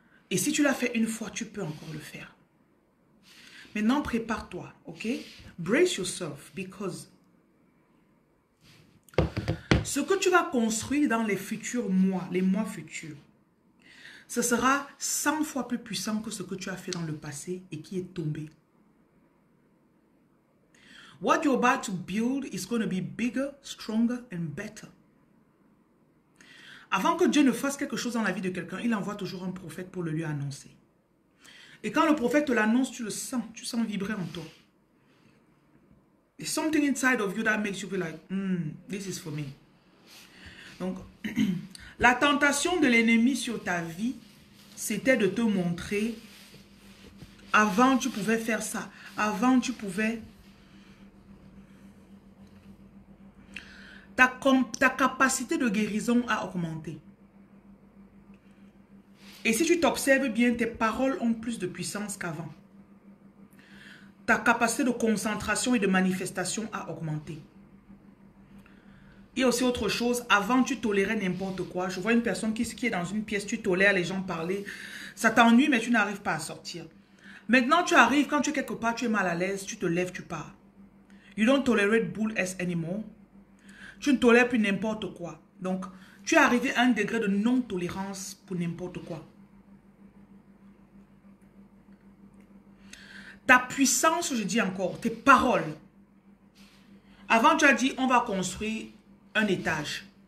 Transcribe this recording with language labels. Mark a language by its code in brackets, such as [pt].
[fr] Et si tu l'as fait une fois, tu peux encore le faire. Maintenant, prépare-toi, ok? [en] Brace yourself, because [fr] ce que tu vas construire dans les futurs mois, les mois futurs, ce sera 100 fois plus puissant que ce que tu as fait dans le passé et qui est tombé. [en] What you're about to build is going to be bigger, stronger and better. [fr] Avant que Dieu ne fasse quelque chose dans la vie de quelqu'un, il envoie toujours un prophète pour le lui annoncer. Et quand le prophète te l'annonce, tu le sens, tu sens vibrer en toi. [en] There's something inside of you that makes you feel like, this is for me. [fr] Donc, la tentation de l'ennemi sur ta vie, c'était de te montrer, avant tu pouvais faire ça, avant tu pouvais... Ta capacité de guérison a augmenté. Et si tu t'observes bien, tes paroles ont plus de puissance qu'avant. Ta capacité de concentration et de manifestation a augmenté. Il y a aussi autre chose. Avant, tu tolérais n'importe quoi. Je vois une personne qui est dans une pièce, tu tolères les gens parler. Ça t'ennuie, mais tu n'arrives pas à sortir. Maintenant, tu arrives, quand tu es quelque part, tu es mal à l'aise, tu te lèves, tu pars. [en] You don't tolerate bull ass anymore. [fr] Tu ne tolères plus n'importe quoi. Donc, tu es arrivé à un degré de non-tolérance pour n'importe quoi. Ta puissance, je dis encore, tes paroles. Avant, tu as dit, on va construire un étage.